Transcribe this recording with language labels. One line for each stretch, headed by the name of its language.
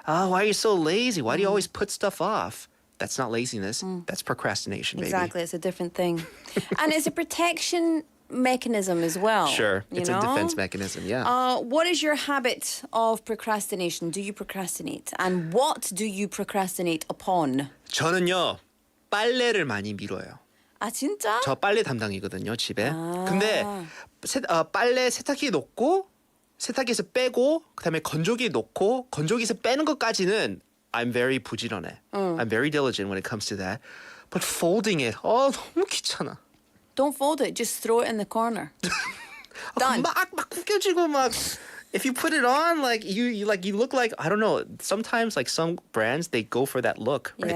English: Oh, why are you so lazy? Why do you always put stuff off? That's not laziness. That's procrastination, baby. Exactly. It's a different thing. And it's a protection mechanism as well. Sure. you It's know? a defense mechanism, yeah. What is your habit of procrastination? Do you procrastinate? And what do you procrastinate upon?
Korean: 저는요, 빨래를 많이 미뤄요. 아, 진짜? 저 빨래 담당이거든요, 집에. 근데 빨래 세탁기에 놓고 세탁기에서 빼고 그다음에 건조기에 놓고 건조기에서 빼는 것까지는
English: I'm very
Korean: 부지런해.
English: I'm very diligent when it comes to that. But folding it,
Korean: 너무 귀찮아.
English: Don't fold it. Just throw it in the corner. Done.
Korean: 막 구겨지고 막.
English: If you put it on, like you look like, I don't know. Sometimes like some brands they go for that look, right?